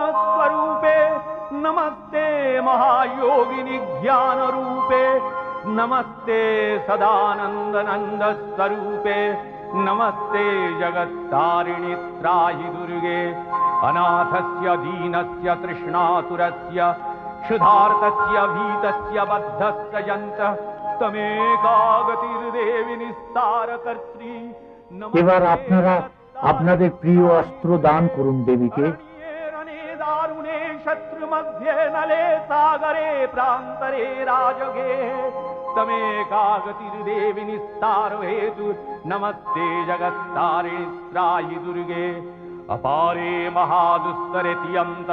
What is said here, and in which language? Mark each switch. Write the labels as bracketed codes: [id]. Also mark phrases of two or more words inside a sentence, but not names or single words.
[sa] स्वरूपे नमस्ते महायोगिनि ज्ञान रूपे नमस्ते सदानंद नंद स्वरूपे नमस्ते जगत्तारिणि त्राहि दुर्गे अनाथस्य दीनस्य तृष्णातुरस्य क्षुधार्तस्य भीतस्य बद्धस्य यन्तः तमेका गतिर्देवि निस्तारकर्त्री। [bn] এবার আপনারা আপনাদের প্রিয় অস্ত্র দান করুন দেবীকে। [sa] दारुणे शत्रु मध्ये नले सागरे प्रान्तरे राजगे तमेका गतिर्देवि निस्तार हेतु नमस्ते जगत्तारिणि त्राहि दुर्गे अपारे महादुस्तरे तियन्त